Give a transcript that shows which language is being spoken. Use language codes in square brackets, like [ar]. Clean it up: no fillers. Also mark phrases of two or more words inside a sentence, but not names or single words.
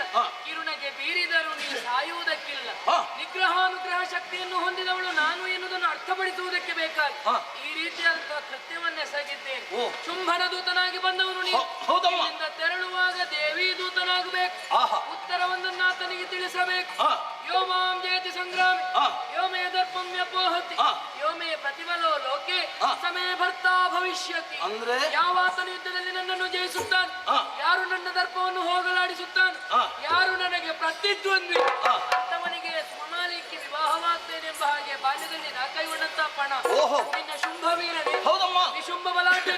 [kn] ಕಿರುಣಗೆ ಬೀರಿದರೂ ನೀ ಸಾಯುವುದಕ್ಕಿಲ್ಲ. ನಿಗ್ರಹಾನುಗ್ರಹ ಶಕ್ತಿಯನ್ನು ಹೊಂದಿದವಳು ನಾನು ಎನ್ನುವುದನ್ನು ಅರ್ಥಪಡಿಸುವುದಕ್ಕೆ ಬೇಕಾಗಿ ಈ ರೀತಿಯಾದಂತಹ ಕೃತ್ಯವನ್ನೆಸಗಿದ್ದೇನೆ. ಶುಂಭನ ದೂತನಾಗಿ ಬಂದವನು ನೀನು. ಇಲ್ಲಿಂದ ತೆರಳುವಾಗ ದೇವಿ ದೂತನಾಗಬೇಕು. ಉತ್ತರವೊಂದನ್ನು ಆತನಿಗೆ ತಿಳಿಸಬೇಕು. [sa] ಯೋ ಮಾಂ ಜಯತಿ ಸಂಗ್ರಾಮಿ, ಯೋ ಮೇ ದರ್ಪಮ್ಯಪೋಹತಿ, ಯೋ ಮೇ ಪ್ರತಿಫಲೋ ಲೋಕೆ ಸಮೇ ಭರ್ತಾ ಭವಿಷ್ಯತಿ. [kn] ಅಂದ್ರೆ ಯಾವಾತನ ಯುದ್ಧದಲ್ಲಿ ನನ್ನನ್ನು ಜಯಿಸುತ್ತಾನೆ, ಯಾರು ನನ್ನ ದರ್ಪವನ್ನು ಹೋಗಲಾಡಿಸುತ್ತಾನೆ, ಯಾರು ನನಗೆ ಪ್ರತಿದ್ವಂದ್ವಿ, ಅಂತವನಿಗೆ ಸುಮಮಾಲಿಕ್ಕೆ ವಿವಾಹವಾಗ್ತೇನೆಂಬ ಹಾಗೆ ಬಾಲ್ಯದಲ್ಲಿ ನಾ ಕೈಗೊಂಡಂತ ಪಣ ನಿನ್ನ ಶುಂಭವೀರನೇ. ಹೌದಮ್ಮ. ವಿಶುಂಭ ಬಲಾಢ್ಯನೇ.